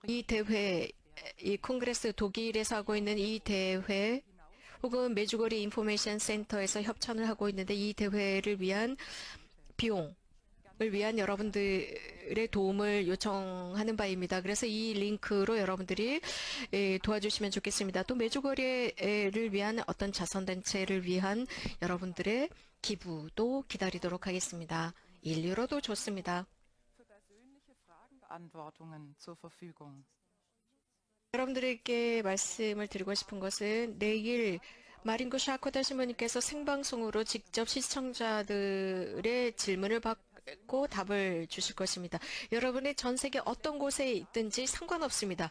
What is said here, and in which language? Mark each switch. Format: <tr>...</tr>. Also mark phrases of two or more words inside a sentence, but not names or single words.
<ko>이 대회, 이 콩그레스 독일에서 하고 있는 이 대회 혹은 메주거리 인포메이션 센터에서 협찬을 하고 있는데 이 대회를 위한 비용을 위한 여러분들의 도움을 요청하는 바입니다. 그래서 이 링크로 여러분들이 도와주시면 좋겠습니다. 또 메주거리를 위한 어떤 자선단체를 위한 여러분들의 기부도 기다리도록 하겠습니다. 1유로도 좋습니다.</ko> <de>für persönliche Fragenbeantwortungen zur Verfügung.</de> <ko>여러분들에게 말씀을 드리고 싶은 것은 내일 마린고 샤코다 신부님께서 생방송으로 직접 시청자들의 질문을 받고 답을 주실 것입니다. 여러분의 전 세계 어떤 곳에 있든지 상관없습니다.</ko>